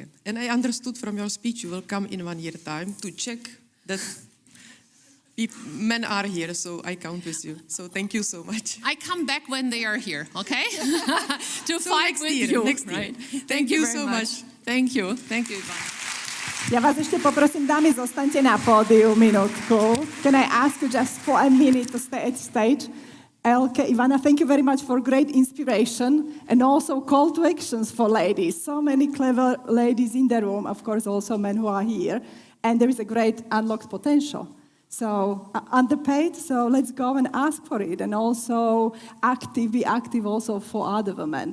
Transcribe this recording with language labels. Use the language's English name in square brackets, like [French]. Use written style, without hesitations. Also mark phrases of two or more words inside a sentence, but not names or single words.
[English] And I understood from your speech you will come in 1 year time to check that men are here, so I count with you. So thank you so much. I come back when they are here, okay? To so fight with you, right? Thank you so much. Thank you, Ivana. [Slovak] Ja vás ešte poprosím, dámy, zostaňte na pódiu minútku. [English] Can I ask you just for a minute to stay at stage? Elke, Ivana, thank you very much for great inspiration and also call to actions for ladies. So many clever ladies in the room, of course also men who are here. And there is a great unlocked potential. So underpaid, so let's go and ask for it, and also be active also for other women.